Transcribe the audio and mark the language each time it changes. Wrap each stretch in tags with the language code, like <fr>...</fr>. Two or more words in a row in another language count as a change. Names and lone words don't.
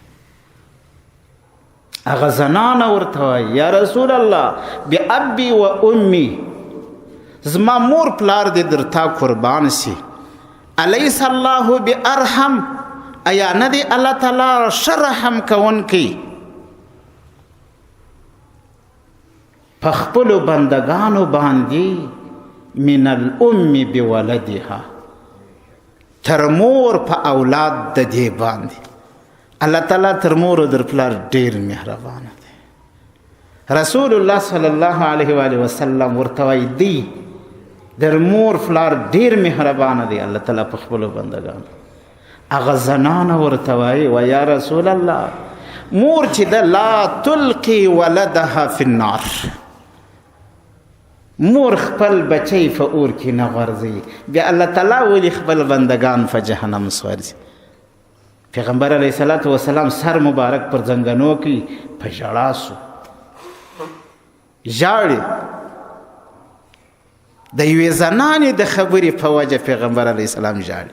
<ps>هغه زنانه ورته وایي</ps> <ar>یا رسول الله بأبي و امي،</ar> <ps>زما مور پلار دې درته قربان شي.</ps> <ar>الیس الله بأرحم،</ar> <ps>آیا نه دی الله تعالی ښه رحم کوونکی په خپلو بندګانو باندې</ps> <ar>من الام بولدها،</ar> <ps>تر مور په اولاد د دې باندې. الله تعالی تر مور او در پلار ډېر مهربانه دی. رسول الله</ps> <ar>صلی الله علیه و وسلم</ar> <ps>ورته وایي دی در مور پلار ډېر مهربانه دی الله تعالی په خپلو بندګانو. هغه زنانه ورته وایي</ps> <ar>و یا رسول الله</ar> <ps>مور چې ده</ps> <ar>لا تلقي ولدها فی النار،</ar> <ps>مور خپل بچی په اور کې نه غورځوي. بیا الله تعالی ولې خپل بندگان په جهنم سوځي؟ پیغمبر</ps> <ar>علیه الصلاة والسلام</ar> <ps>سر مبارک پر زنګنو کې په ژړا سو، ژاړي د یوې زنانې د خبرې په وجه پیغمبر</ps> <ar>علیه السلام</ar> <ps>ژاړي.</ps>